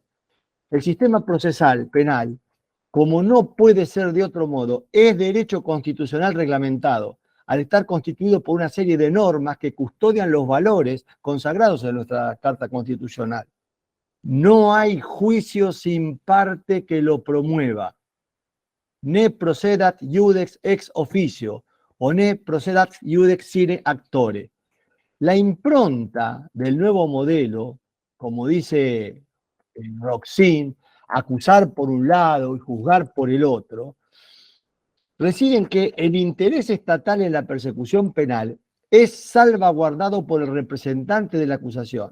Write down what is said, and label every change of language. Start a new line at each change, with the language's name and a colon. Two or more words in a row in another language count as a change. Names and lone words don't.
Spanish: El sistema procesal penal, como no puede ser de otro modo, es derecho constitucional reglamentado, al estar constituido por una serie de normas que custodian los valores consagrados en nuestra Carta Constitucional. No hay juicio sin parte que lo promueva.
Latin: Ne procedat iudex ex officio, o ne procedat iudex sine actore.
Spanish: La impronta del nuevo modelo, como dice Roxin, acusar por un lado y juzgar por el otro, reside en que el interés estatal en la persecución penal es salvaguardado por el representante de la acusación.